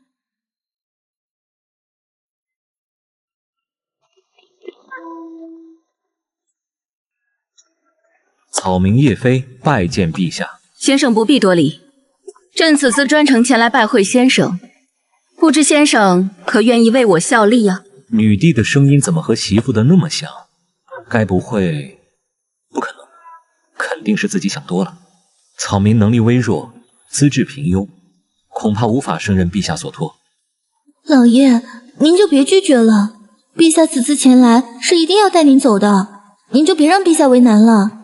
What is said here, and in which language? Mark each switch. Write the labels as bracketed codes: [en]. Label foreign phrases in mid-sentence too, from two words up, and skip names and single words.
[zh] 草民葉飛拜見陛下。先生不必多禮，朕此次專程前來拜會先生，不知先生可願意為我效力啊？女帝的聲音怎麼和媳婦的那麼像？該不會……不可能，肯定是自己想多了。草民能力微弱，資質平庸，恐怕無法勝任陛下所托。老爺，您就別拒絕了。陛下此次前來是一定要帶您走的，您就別讓陛下為難了。